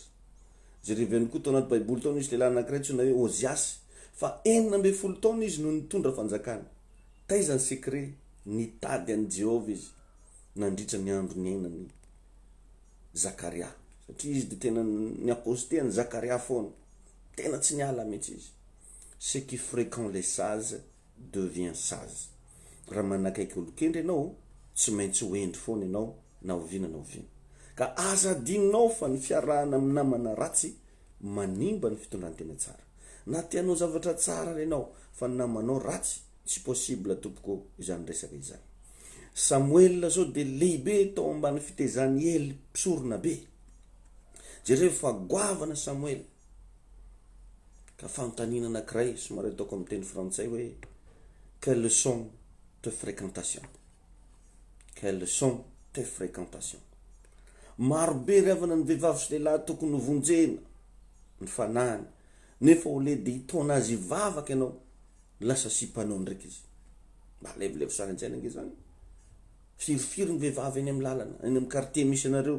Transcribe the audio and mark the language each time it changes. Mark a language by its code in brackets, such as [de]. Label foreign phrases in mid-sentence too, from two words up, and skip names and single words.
[mg] Jereveny koa tao anaty Baiboly tao nisy lehilahy anankiray antsoina hoe Oziasy, fa 40 taona izy no nitondra fanjakana. Taiza ny secret? Nitady an'i Jehova izy nandritra ny andro ny ainany Zakaria. Satria izy dia tena ny akôsteny Zakaria foana, tena tsy niala mihitsy izy. [fr] Ce qui fréquente les sages devient sage. [mg] Raha manakaiky olon-kendry ianao, tsy maintsy hoendry foana ianao na oviana na oviana. Ka aza adinonao fa ny fiarahana amin'ny namana ratsy manimba ny fitondrantena tsara. Na tianao zavatra tsara ianao fa ny namanao ratsy, tsy possible tompoko izany resaka izany. Samuel zao dia lehibe tao ambany fitezany Ely mpisorona be. Jereo fa goavana Samuel. Ka fanontaniana anankiray somary ataoko amin'ny teny frantsay hoe [fr] quelles sont tes fréquentations? Quelles sont tes fréquentations? [mg] Marobe ravana ny vehivavy sy lehilahy tokony vonjena ny fanahany, nefa ho le dia hitaona azy hivavaka ianao, lasa sipanao ndraiky izy. Mba levilevi sara anjaina ange zany. Firifiry ny vehivavy eny amin'ny lalana, eny amin'ny quartier misy anareo.